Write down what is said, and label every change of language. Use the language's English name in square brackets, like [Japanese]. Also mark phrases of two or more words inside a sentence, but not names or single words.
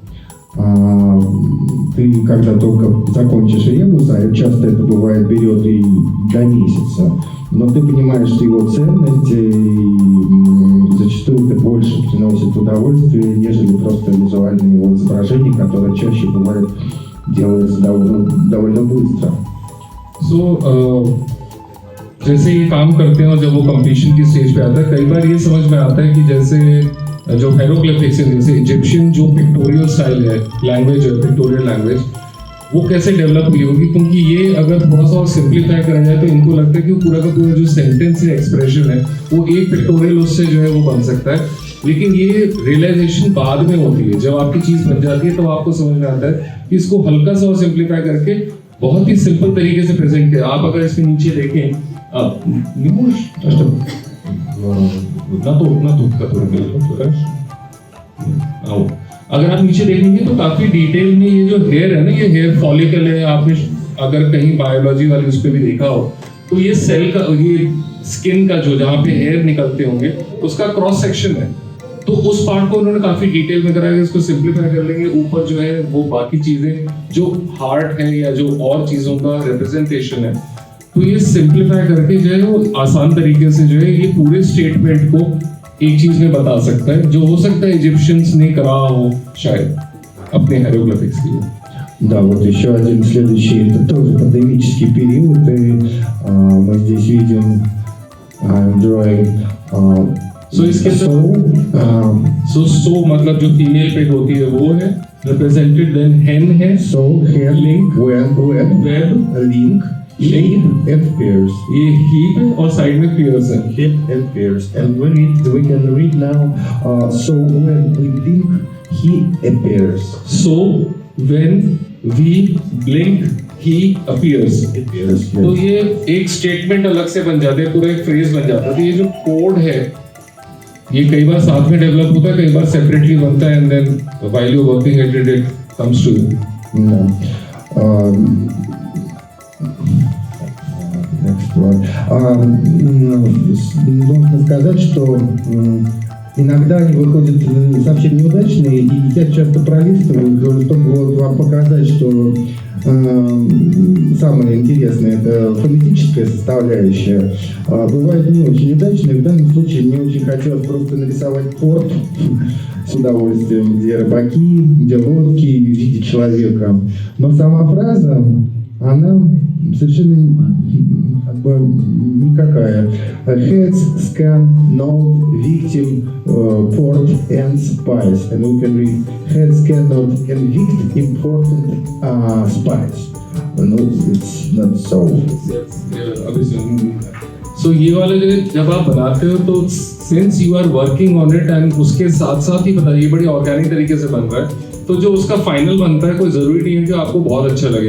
[Russian] Ты когда только закончишь ребус, а часто это бывает берет и до месяца, но ты понимаешь, что его ценность и зачастую это больше приносит удовольствие, нежели просто визуальное его изображение, которое чаще бывает делается довольно быстро. [Hindi] So, जैसे ये काम करते हैं और जब वो कंप्लीशन की स्टेज पे आता है, कई बार ये समझ में आता है कि जैसे जो हायरोग्लिफिक्स है, जैसे इजिप्शियन जो [English] pictorial style [Hindi] है, लैंग्वेज है, [English] pictorial language, [Hindi] वो कैसे डेवलप हुई होगी, क्योंकि ये अगर थोड़ा सा और सिंप्लीफाई करा जाए तो इनको लगता है कि पूरा का पूरा जो सेंटेंस है, एक्सप्रेशन है, वो एक पिक्टोरियल उससे जो है वो बन सकता है। लेकिन ये रियलाइजेशन बाद में होती है, जब आपकी चीज़ बन जाती है तो आपको समझ में आता है कि इसको हल्का सा और सिंप्लीफाई करके बहुत ही सिंपल तरीके से प्रेजेंट किया। आप अगर इसके नीचे देखें, [Russian] не можешь, [Hindi] ना तो который अगर आप नीचे देखेंगे तो काफी डिटेल में ये जो हेयर है ना, ये [English] hair follicle [Hindi] है। आपने अगर कहीं बायोलॉजी वाले उस पर भी देखा हो तो ये सेल का, ये स्किन का जो जहाँ पे हेयर निकलते होंगे उसका [English] cross section [Hindi] है। तो उस पार्ट को उन्होंने काफी डिटेल में कराया, इसको सिंप्लीफाई कर लेंगे। ऊपर जो है वो बाकी चीजें जो हार्ट है या जो और चीजों का रिप्रेजेंटेशन है, तो ये सिंप्लीफाई करके जो है वो आसान तरीके से जो है ये पूरे स्टेटमेंट को एक चीज में बता सकता है, जो हो सकता है इजिप्शियंस ने करा हो शायद अपने हायरोग्लिफिक्स के लिए। [Russian] Да, вот еще один следующий, это тоже пандемический период, и мы здесь видим drawing [Hindi] So इसके so मतलब जो [English] female peg [Hindi] होती है वो है [English] represented, then hen [Hindi] है, [English] so hen, link, web, link, heap and pairs. [Hindi] ये heap है और साइड में pairs है। [English] Heap and pairs. And we can read now. So when we blink, he appears. So when we blink, he appears. [Hindi] तो ये एक स्टेटमेंट अलग से बन जाते हैं, पूरा एक फ्रेज बन जाता है। तो ये जो कोड है ये कई बार साथ में डेवलप होता है, कई बार सेपरेटली बनता है, [English] and then while you working at it comes to you. Next one. [Russian] Нужно сказать, что иногда они выходят совсем неудачные, и я часто пролистываю, чтобы вам показать, что самое интересное – это фонетическая составляющая. Бывает не очень удачные. В данном случае мне очень хотелось просто нарисовать порт с удовольствием, где рыбаки, где лодки в виде человека. Но сама фраза, она совершенно как бы никакая. [English] Heads, scan, note, victim, port and spies. And we can read head, scan, note, and vict, important spies. No, it's not so. [Hindi] So ये वाले जब आप बनाते हो तो [English] since you are working on it and [Hindi] उसके साथ साथ ही पता ये बड़ी ऑर्गेनिक तरीके से बन रहा है, तो जो उसका फाइनल बनता है कोई जरूरी नहीं है कि आपको बहुत अच्छा लगे।